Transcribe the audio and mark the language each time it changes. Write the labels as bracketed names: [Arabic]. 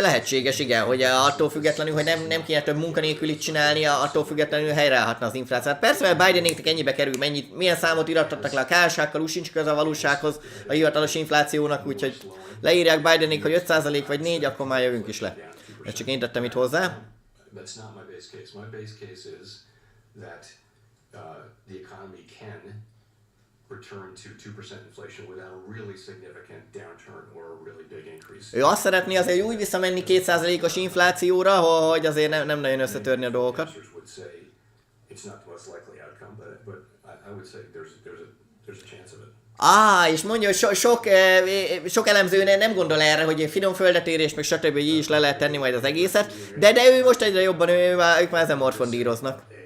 [Hungarian] Lehetséges, igen, hogy attól függetlenül, hogy nem kéne több munkanélkülit csinálnia, attól függetlenül helyreállhatna az infláció. Hát persze, mert Bidenéknek ennyibe kerül, milyen számot irattattak le a KSH-kkal, úgy sincs köze a valósághoz, a hivatalos inflációnak, úgyhogy leírják Bidenék, hogy 5% vagy 4, akkor már jövünk is le. Ezt csak én tettem itt hozzá. [English] That's not my base case. My base case is that the economy can return to 2% inflation without a really significant downturn or a really big increase. [Hungarian] Ő azt szeretné azért úgy visszamenni 2%-os inflációra, hogy azért nem nagyon összetörni a dolgokat. [English] Would say it's not the most likely outcome, but I would say there's a chance of it. [Hungarian] És mondja, hogy sok elemző nem gondol erre, hogy finom földetérés, meg stb. Így is le lehet tenni majd az egészet, de ő most egyre jobban, ők már ezen morfondíroznak.